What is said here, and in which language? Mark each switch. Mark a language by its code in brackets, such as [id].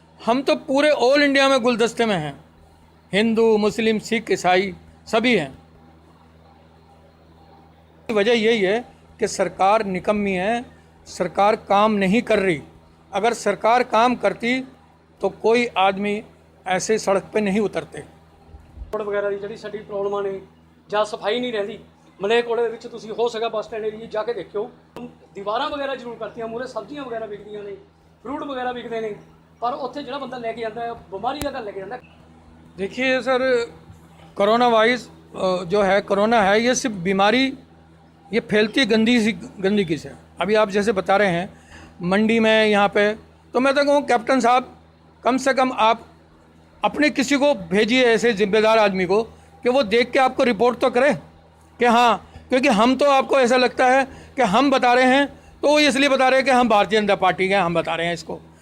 [hi] हम तो पूरे ऑल इंडिया में गुलदस्ते में हैं, हिंदू, मुस्लिम, सिख, ईसाई सभी हैं। वजह यही है कि सरकार निकम्मी है, सरकार काम नहीं कर रही। अगर सरकार काम करती तो कोई आदमी ऐसे सड़क पे नहीं उतरते। [pa] रोड वगैरह ਦੀ ਜਿਹੜੀ ਸਾਡੀ ਪ੍ਰੋਬਲਮਾਂ ਨੇ ਜਾਂ ਸਫਾਈ ਨਹੀਂ ਰਹਿੰਦੀ ਮਲੇਰਕੋਟਲੇ ਦੇ ਵਿੱਚ ਤੁਸੀਂ ਹੋ ਸਕਿਆ ਬੱਸ ਸਟੈਂਡ ਏਰੀਏ ਜਾ ਕੇ ਦੇਖਿਓ ਦੀਵਾਰਾਂ ਵਗੈਰਾ ਜ਼ਰੂਰ ਕਰਤੀਆਂ ਮੂਹਰੇ ਸਬਜ਼ੀਆਂ ਵਗੈਰਾ ਵਿਕਦੀਆਂ ਨੇ ਫਰੂਟ ਵਗੈਰਾ ਵਿਕਦੇ ਨੇ ਪਰ ਉੱਥੇ ਜਿਹੜਾ ਬੰਦਾ ਲੈ ਕੇ ਜਾਂਦਾ ਹੈ ਬਿਮਾਰੀ ਦਾ ਘਰ ਲੈ ਕੇ ਜਾਂਦਾ। [hi] देखिए सर, कोरोना वाइज जो है, कोरोना है ये सिर्फ बीमारी ये फैलती गंदगी से। अभी आप जैसे बता रहे हैं मंडी में यहाँ पे, तो मैं तो कहूँ कैप्टन साहब कम से कम आप अपने किसी को भेजिए ऐसे जिम्मेदार आदमी को कि वो देख के आपको रिपोर्ट तो करे कि हाँ, क्योंकि हम तो आपको ऐसा लगता है कि हम बता रहे हैं तो वो इसलिए बता रहे हैं कि हम भारतीय जनता पार्टी के हैं, हम बता रहे हैं इसको।